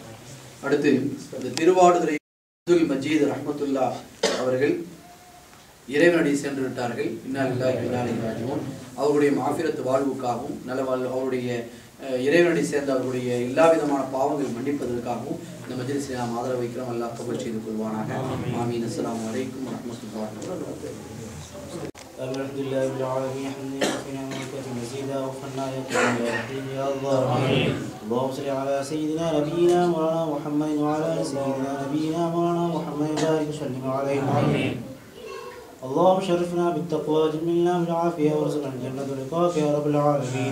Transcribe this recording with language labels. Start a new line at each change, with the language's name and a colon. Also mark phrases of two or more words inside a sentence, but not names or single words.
Tamil: அடுத்து இந்த திருவாடுதுறை அப்துல் மஜீத் ரஹ்மத்துல்லாஹ் அவர்கள் இறைவனடி சென்று விட்டார்கள்.
Arabic: إنا لله وإنا إليه راجعون.
Tamil: அவருடைய மாஃபிரத் வாழ்வுக்காகவும் நல்ல வாழ்வு அவருடைய இறைவனடி சேர்ந்த அவருடைய எல்லா விதமான பாவங்கள் மன்னிப்பதற்காகவும் இந்த மஜ்லிஸில் நாம் ஆதரவு வைக்கிறோம். அல்லாஹ் கபூல் செய்து கொள்வானாக. ஆமீன்.
Arabic: السلام عليكم ورحمة الله وبركاته. الحمد لله رب العالمين حمدا كثيرا وملكا مزيدا وفنا يا الله. اللهم صل على سيدنا نبينا مولانا محمد وعلى سيدنا نبينا مولانا محمد وبارك وسلم عليه. اللهم شرفنا بالتقوى جملنا بالعافيه وارزقنا الجنه ولقاك يا رب العالمين.